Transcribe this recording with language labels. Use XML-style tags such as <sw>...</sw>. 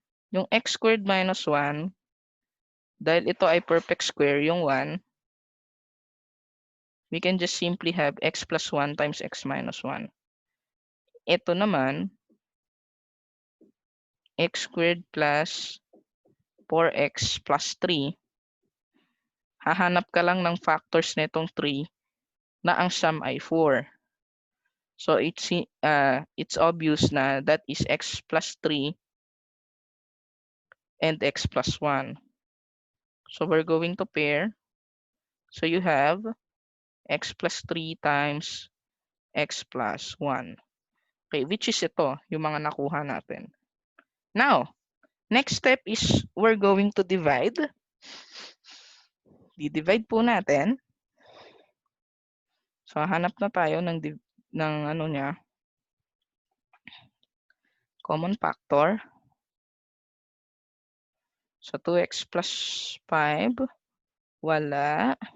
<en>Yung x squared minus 1,</en> <tl>dahil ito ay</tl> <en>perfect square, yung 1, we can just simply have x plus 1 times x minus 1.</en> <tl>Ito naman,</tl> <en>x squared plus 4x plus 3.</en> <tl>Hahanap ka lang ng factors nitong 3 na ang sum ay 4.</tl> <en>So it's obvious na that is x plus 3 and x plus 1. So we're going to pair. So you have x plus 3 times x plus 1.</en> <tl>Okay, which is ito, yung mga nakuha natin.</tl> <en>Now, next step is we're going to divide.</en> <tl>Di-divide po natin. So hanap na tayo ng ano niya, common factor.</tl> <en>So 2x plus 5, wala.</en>